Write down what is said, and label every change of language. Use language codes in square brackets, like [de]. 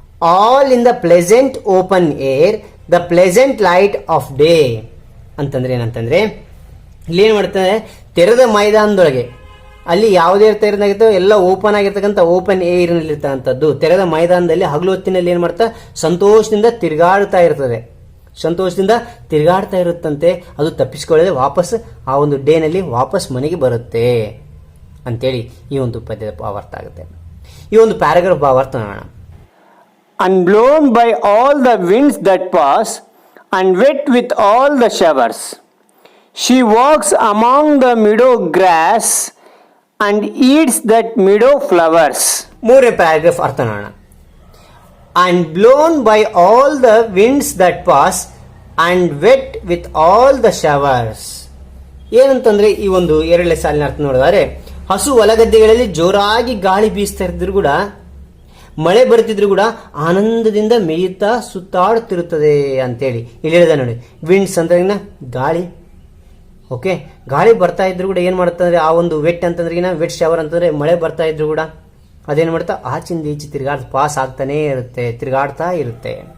[en] all in the pleasant open air, the pleasant light of day [kn] ಅಂತಂದ್ರೆ ಏನಂತಂದ್ರೆ, ಇಲ್ಲಿ ಏನು ಮಾಡ್ತಾರೆ, ತೆರೆದ ಮೈದಾನದೊಳಗೆ, ಅಲ್ಲಿ ಯಾವುದೇ ತೆರೆದಾಗಿರ್ತೋ ಎಲ್ಲ ಓಪನ್ ಆಗಿರ್ತಕ್ಕಂಥ ಓಪನ್ ಏರ್ನಲ್ಲಿ ಇರ್ತಕ್ಕಂಥದ್ದು ತೆರೆದ ಮೈದಾನದಲ್ಲಿ ಹಗಲು ಹೊತ್ತಿನಲ್ಲಿ ಏನು ಮಾಡ್ತಾ ಸಂತೋಷದಿಂದ ತಿರುಗಾಡ್ತಾ ಇರ್ತದೆ, ಸಂತೋಷದಿಂದ ತಿರುಗಾಡ್ತಾ ಇರುತ್ತಂತೆ. ಅದು ತಪ್ಪಿಸಿಕೊಳ್ಳದೆ ವಾಪಸ್ ಆ ಒಂದು ಡೇನಲ್ಲಿ ವಾಪಸ್ ಮನೆಗೆ ಬರುತ್ತೆ ಅಂತೇಳಿ ಈ ಒಂದು ಪದ್ಯದ ಭಾವಾರ್ಥ ಆಗುತ್ತೆ. ಈ ಒಂದು ಪ್ಯಾರಾಗ್ರಾಫ್ ಭಾವಾರ್ಥ ನೋಡೋಣ. [en] And blown by all the winds that pass, and wet with all the showers, she walks among the meadow grass and eats that meadow flowers. [kn] ಮೂರನೇ ಪ್ಯಾರಾಗ್ರಾಫ್ ಅರ್ಥ ನೋಡೋಣ. [en] And blown by all the winds that pass, and wet with all the showers. [kn] ಏನಂತಂದ್ರೆ ಈ ಒಂದು ಎರಡನೇ ಸಾಲಿನ ಅರ್ಥ ನೋಡಿದರೆ, ಹಸು ಹೊಲಗದ್ದೆಗಳಲ್ಲಿ ಜೋರಾಗಿ ಗಾಳಿ ಬೀಸ್ತಾ ಇದ್ರೂ ಕೂಡ, ಮಳೆ ಬರ್ತಿದ್ರು ಕೂಡ ಆನಂದದಿಂದ ಮೇಯುತ್ತಾ ಸುತ್ತಾಡುತ್ತಿರುತ್ತದೆ ಅಂತೇಳಿ ಇಲ್ಲಿ ಹೇಳಿದ ನೋಡಿ. ವಿಂಡ್ಸ್ ಅಂದ್ರೆ ಗಾಳಿ. ಓಕೆ. ಗಾಳಿ ಬರ್ತಾ ಇದ್ರು ಕೂಡ ಏನು ಮಾಡುತ್ತೆ ಅಂದರೆ, ಆ ಒಂದು ವೆಟ್ ಅಂತಂದ್ರೆ ವೆಟ್ ಶವರ್ ಅಂತಂದ್ರೆ ಮಳೆ ಬರ್ತಾ ಇದ್ರು ಕೂಡ ಅದೇನು ಮಾಡ್ತಾ ಆಚಿಂದ ಈಚೆ ಪಾಸ್ ಆಗ್ತಾನೆ ಇರುತ್ತೆ, ತಿರುಗಾಡ್ತಾ ಇರುತ್ತೆ.